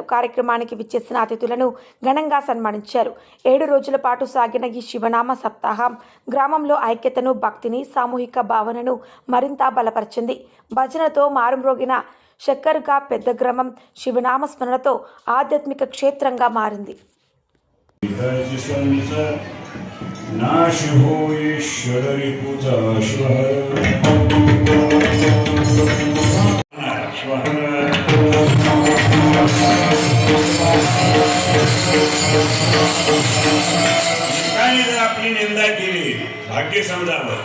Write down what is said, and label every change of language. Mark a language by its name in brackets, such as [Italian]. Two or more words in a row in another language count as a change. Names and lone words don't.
[Telugu] కార్యక్రమానికి విచ్చేసిన అతిథులను ఘనంగా సన్మానించారు. 7 రోజుల పాటు సాగిన ఈ శివనామ సప్తాహం గ్రామంలో ఐక్యతను, భక్తిని, సామూహిక భావనను మరింత బలపరిచింది. భజనతో మారుమ్రోగిన శక్కర్గా పెద్ద గ్రామం శివనామ స్మరణతో ఆధ్యాత్మిక క్షేత్రంగా మారింది. [Marathi] नाश हो ईश्वर रिपुचा श्वहर आपली निंदा केली भाग्य समजावं.